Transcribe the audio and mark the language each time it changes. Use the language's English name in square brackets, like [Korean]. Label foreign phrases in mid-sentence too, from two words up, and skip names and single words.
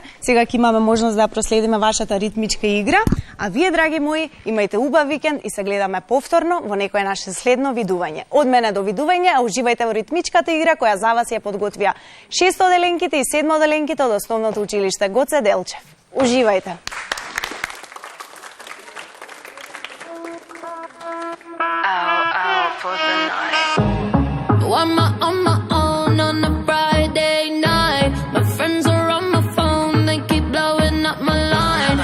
[Macedonian] Сега ќе имаме можност да ја проследиме вашата ритмичка игра, а вие, драги мои, имајте убав викенд и се гледаме повторно во некое наше следно видување. Од мене до видување, а уживајте во ритмичката игра која за вас ја подготвија 6-оделенките и 7-оделенките од основното училиште Гоце Делчев. Уживајте. [English] For the night. I'm on my own on a Friday night. My friends are on my phone, they keep blowing up my line.